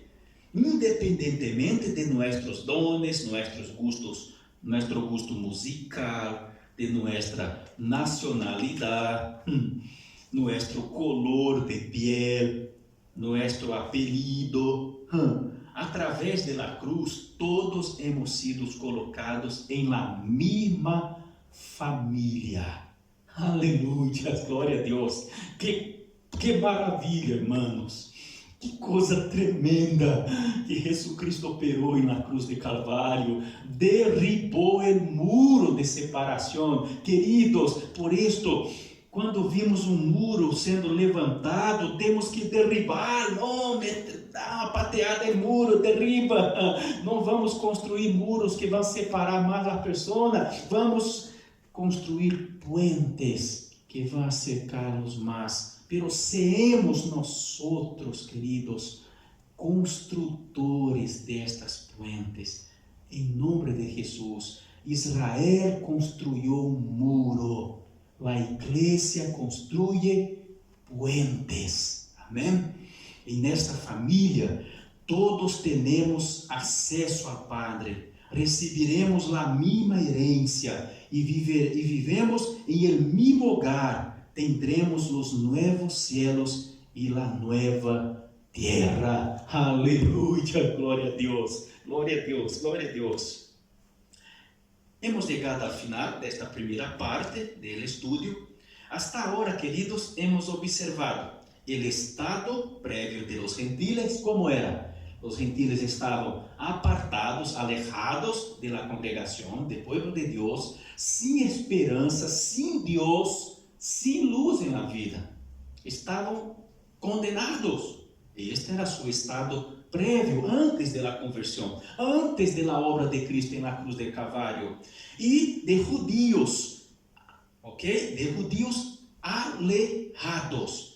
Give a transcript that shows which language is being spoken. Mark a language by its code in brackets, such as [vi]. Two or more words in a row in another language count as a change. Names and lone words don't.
[es] Independientemente de nuestros dones, nuestros gustos, nuestro gusto musical, de nuestra nacionalidad, nuestro color de piel, nuestro apellido. A través de la cruz, todos hemos sido colocados en la misma familia. [pt] Aleluya, glória a Deus. Que maravilha, hermanos. Que coisa tremenda que Jesucristo operou na cruz de Calvário, derribou o muro de separação. Queridos, por isto, quando vimos muro sendo levantado, temos que derribar, não, dá uma pateada em muro, derriba. Não vamos construir muros que vão separar mais a pessoa, vamos construir puentes que vão acercar-nos mais. [es] Pero seamos nosotros, [pt] queridos, construtores destas puentes. Em nome de Jesus, Israel construiu muro, a igreja [es] construye puentes. [pt] Amém? E nesta família, todos temos acesso ao Padre. Recibiremos a mesma herência e vivemos em el mesmo hogar. Tendremos os novos cielos e a nova terra. Aleluia, glória a Deus, glória a Deus, glória a Deus. Hemos chegado ao final desta primeira parte do estudo. Hasta agora, queridos, hemos observado o estado prévio [es] de los gentiles, [pt] como era. Os gentiles estavam apartados, [es] alejados de la [pt] congregação, do povo de Deus, sem esperança, sem Deus, [es] sin luz en la vida. Estaban condenados. Este era su estado previo, antes de la conversión, antes de la obra de Cristo en la cruz del Calvario. Y de judíos, ¿ok? De judíos alejados.